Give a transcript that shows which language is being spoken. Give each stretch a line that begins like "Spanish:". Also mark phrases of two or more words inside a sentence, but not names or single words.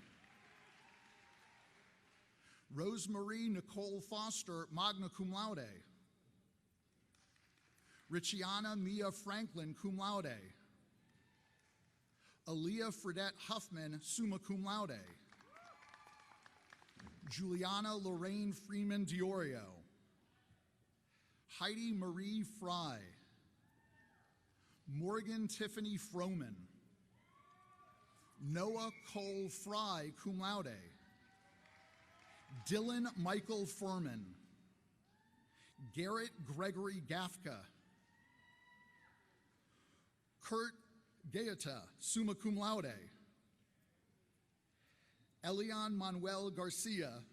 English: Rosemarie Nicole Foster,
Latin: magna cum laude.
English: Richiana Mia Franklin,
Latin: cum laude.
English: Aaliyah Fredette Huffman,
Latin: summa cum laude.
English: Juliana Lorraine Freeman Diorio. Heidi Marie Fry. Morgan Tiffany Froman. Noah Cole Fry,
Latin: cum laude.
English: Dylan Michael Furman. Garrett Gregory Gafka. Kurt Gaeta,
Latin: summa cum laude.
English: Elian Manuel Garcia.